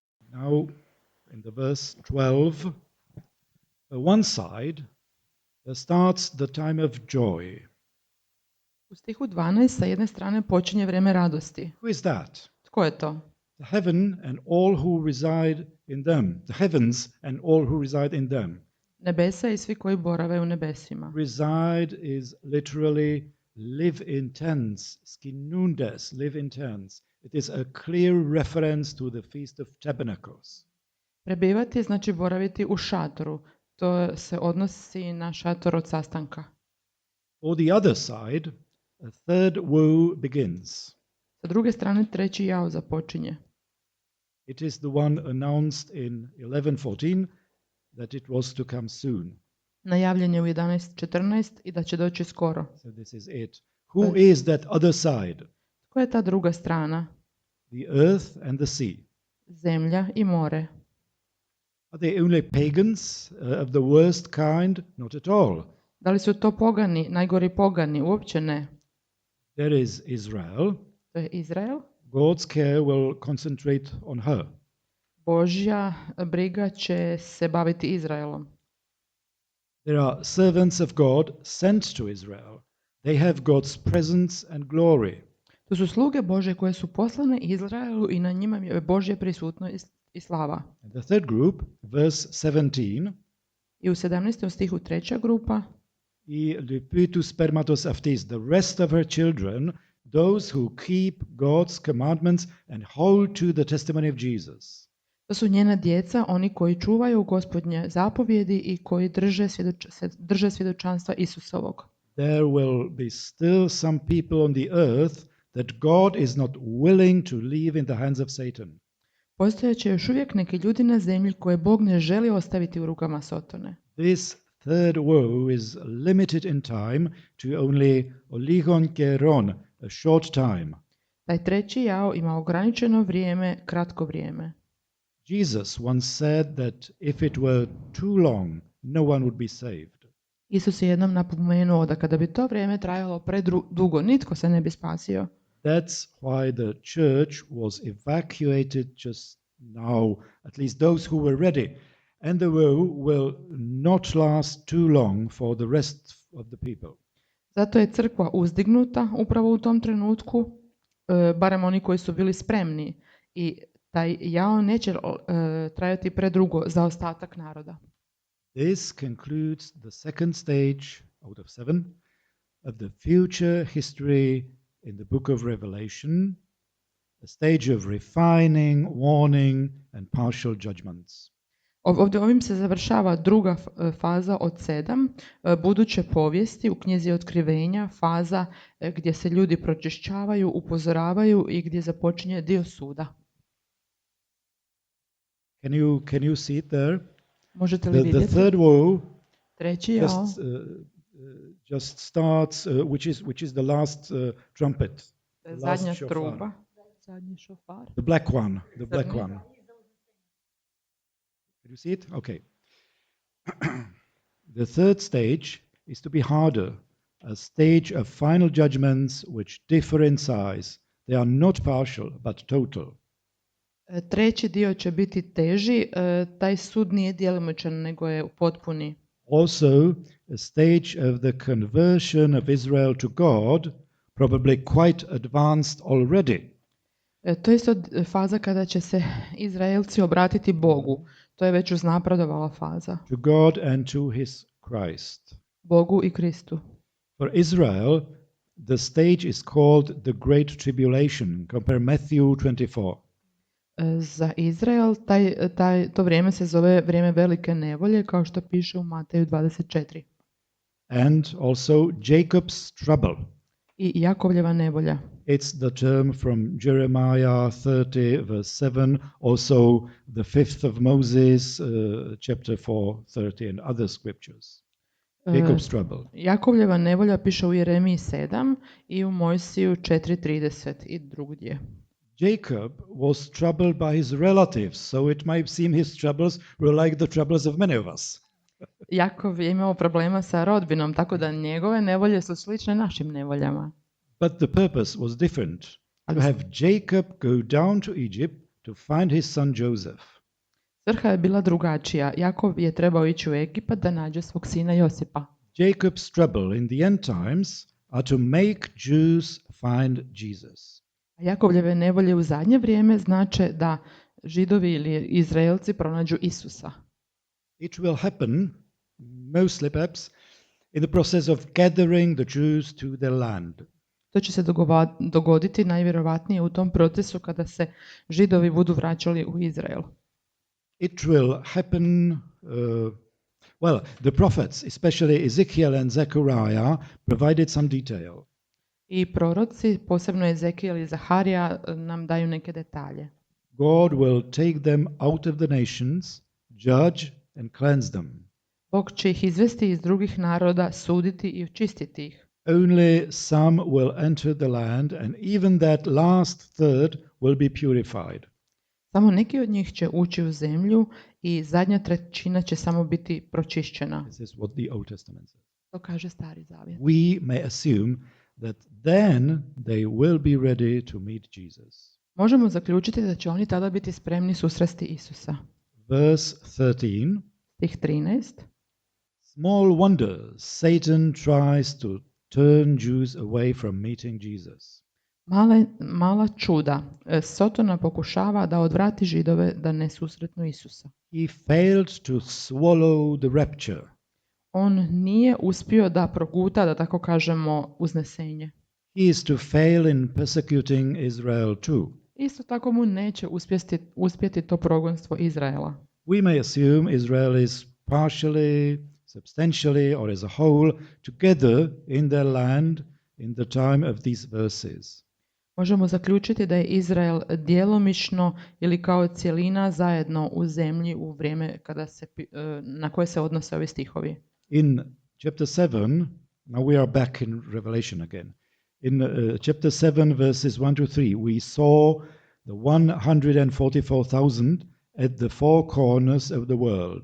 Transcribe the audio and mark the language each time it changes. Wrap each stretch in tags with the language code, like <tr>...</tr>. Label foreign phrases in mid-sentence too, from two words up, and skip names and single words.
<en>Now, in the verse 12, one side starts the time of joy.</en> <hr>U stihu 12 sa jedne strane počinje vrijeme radosti.</hr> <en>Who is that?</en> <hr>Tko je to?</hr> <en>The heaven and all who reside in them. The heavens and all who reside in them.</en> <hr>Nebesa i svi koji borave u nebesima.</hr> <en>Reside is literally live in tents, skinundes, live in tents. It is a clear reference to the Feast of Tabernacles.</en> <hr>Prebivati znači boraviti u šatoru. To se odnosi na šator od sastanka.</hr> <en>For the other side, a third woe begins.</en> <hr>Sa druge strane treći jao započinje.</hr> <en>It is the one announced in 11:14 that it was to come soon.</en> <hr>Najavljen je u 11:14 i da će doći skoro.</hr> <en>So this is it. Who is that other side?</en> <hr>Tko je ta druga strana?</hr> <en>The earth and the sea.</en> <hr>Zemlja i more.</hr> <en>Are they only pagans of the worst kind? Not at all.</en> <hr>Da li su to pogani, najgori pogani? Uopće ne.</hr> <en>There is Israel.</en> <hr>To je Izrael.</hr> <en>God's care will concentrate on her.</en> <hr>Božja briga će se baviti Izraelom.</hr> <en>There are servants of God sent to Israel. They have God's presence and glory.</en> <hr>To su sluge Božje koje su poslane Izraelu i na njima je Božje prisutno i slava.</hr> <en>And the third group, verse 17,</en> <hr>I u 17. stihu treća grupa,</hr> <el>οἱ λοιποὶ τοῦ σπέρματος αὐτῆς,</el> <en>the rest of her children, those who keep God's commandments and hold to the testimony of Jesus.</en> <hr>to su njena djeca, oni koji čuvaju Gospodnje zapovjedi i koji drže svjedočanstva Isusovog.</hr> <en>There will be still some people on the earth that God is not willing to leave in the hands of Satan.</en> <hr>Postojeće još uvijek neki ljudi na zemlji koje Bog ne želi ostaviti u rukama Sotone.</hr> <en>This third woe is limited in time to only</en> <el>ὀλίγον καιρὸν,</el> <en>a short time.</en> <hr>Taj treći jao ima ograničeno vrijeme, kratko vrijeme.</hr> <en>Jesus once said that if it were too long, no one would be saved.</en> <hr>Isus je jednom napomenuo da kada bi to vrijeme trajalo predugo, nitko se ne bi spasio.</hr> <en>That's why the church was evacuated just now, at least those who were ready. And the woe will not last too long for the rest of the people.</en> <hr>Zato je crkva uzdignuta upravo u tom trenutku, barem oni koji su bili spremni. I taj jao neće trajati predugo za ostatak naroda.</hr> <en>This concludes the second stage out of 7 of the future history in the book of Revelation, a stage of refining, warning, and partial judgments.</en> <hr>Ovim se završava druga faza od 7, buduće povijesti u knjizi Otkrivenja, faza gdje se ljudi pročišćavaju, upozoravaju i gdje započinje dio suda.</hr> <en>Can you see it there?</en> <hr>Možete li vidjeti?</hr> <en>The third woe</en> <hr>Treći jao</hr> <en>just starts, which is the last trumpet.</en> <hr>zadnja truba. Zadnji šofar.</hr> <en>The black one. Can you see it? Okay. The third stage is to be harder, a stage of final judgments which differ in size. They are not partial, but total.</en> <hr>Treći dio će biti teži, taj sud nije djelomičan, nego je potpuni.</hr> <en>Also, a stage of the conversion of Israel to God, probably quite advanced already.</en> <hr>To je isto faza kada će se Izraelci obratiti Bogu. To je već uznapredovala faza.</hr> <en>To God and to his Christ.</en> <hr>Bogu i Kristu.</hr> <en>For Israel, the stage is called the Great Tribulation. Compare Matthew 24.</en> <hr>Za Izrael to vrijeme se zove vrijeme velike nevolje, kao što piše u Mateju 24.</hr> <en>And also Jacob's trouble.</en> <hr>I Jakovljeva nevolja.</hr> <en>It's the term from Jeremiah 30 verse 7, also the 5th of Moses, chapter 4:30 and other scriptures. Jacob's trouble.</en> <hr>Jakovljeva nevolja piše u Jeremiji 7 i u Mojsiju 4:30 i drugdje.</hr> <en>Jacob was troubled by his relatives, so it might seem his troubles were like the troubles of many of us.</en> <hr>Jakov je imao problema sa rodbinom, tako da njegove nevolje su slične našim nevoljama.</hr> <en>But the purpose was different. To have Jacob go down to Egypt to find his son Joseph.</en> <hr>Svrha je bila drugačija. Jakov je trebao ići u Egipat da nađe svog sina Josipa.</hr> <en>Jacob's trouble in the end times are to make Jews find Jesus.</en> <hr>A Jakovljeve nevolje u zadnje vrijeme znače da Židovi ili Izraelci pronađu Isusa.</hr> <en>It will happen, mostly perhaps, in the process of gathering the Jews to their land.</en> <hr>To će se dogoditi najvjerovatnije u tom procesu kada se Židovi budu vraćali u Izrael.</hr> <en>It will happen, the prophets, especially Ezekiel and Zechariah, provided some detail.</en> <hr>I proroci, posebno Ezekiel i Zaharija, nam daju neke detalje.</hr> <en>God will take them out of the nations, judge and cleanse them.</en> <hr>Bog će ih izvesti iz drugih naroda, suditi i očistiti ih.</hr> <en>Only some will enter the land, and even that last third will be purified.</en> <hr>Samo neki od njih će ući u zemlju i zadnja trećina će samo biti pročišćena.</hr> <en>This is what the Old Testament says.</en> <hr>To kaže Stari Zavjet.</hr> <en>We may assume that then they will be ready to meet Jesus.</en> <hr>Možemo zaključiti da će oni tada biti spremni susresti Isusa.</hr> <en>Verse 13.</en> <hr>Stih 13.</hr> <en>Small wonder Satan tries to turn Jews away from meeting Jesus.</en> <hr>Mala čuda. Sotona pokušava da odvrati Židove da ne susretnu Isusa.</hr> <en>He failed to swallow the rapture.</en> <hr>On nije uspio da proguta, da tako kažemo, uznesenje.</hr> <en>He is to fail in persecuting Israel too.</en> <hr>Isto tako mu neće uspjeti to progonstvo Izraela.</hr> <en>We may assume Israel is partially, substantially, or as a whole together in their land in the time of these verses.</en> <hr>Možemo zaključiti da je Izrael djelomično ili kao cjelina zajedno u zemlji u vrijeme na koje se odnose ovi stihovi.</hr> <en>In chapter 7, now we are back in Revelation again. In chapter 7, verses 1 to 3, we saw the 144,000 at the four corners of the world.</en>